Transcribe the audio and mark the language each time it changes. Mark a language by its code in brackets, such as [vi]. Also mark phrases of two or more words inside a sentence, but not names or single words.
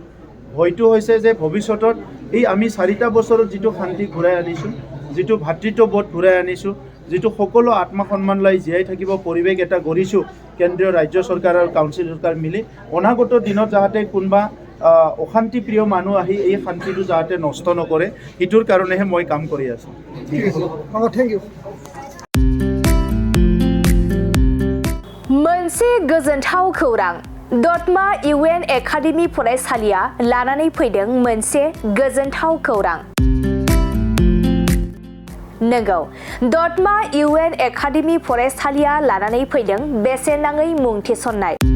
[as] ভয়টো হৈছে যে ভৱিষ্যতত এই আমি 4টা বছৰত যিটো শান্তি ঘূৰাই আনিছোঁ, যিটো ভাতৃত্ববোধ ঘূৰাই আনিছোঁ, যিটো সকলো আত্মসন্মান লৈ জীয়াই থাকিব পৰিৱেশ এটা গঢ়িছোঁ কেন্দ্ৰীয় ৰাজ্য চৰকাৰ আৰু কাউন্সিল চৰকাৰ মিলি, অনাগত দিনত যাতে কোনোবা অশান্তিপ্ৰিয় মানুহ আহি এই শান্তিটো যাতে নষ্ট নকৰে, সেইটোৰ কাৰণেহে মই কাম কৰি আছোঁ। [en] Thank you. [brx] मोनसे गोजोनथाव खौरां। दतमा UN एकाडेमि फरायसालिया लानानै फैदों मोनसे गोजोनथाव खौरां। नंगौ, दतमा UN एकाडेमि फरायसालिया लानानै फैदों बेसेन नाङै मुं थिसननाय।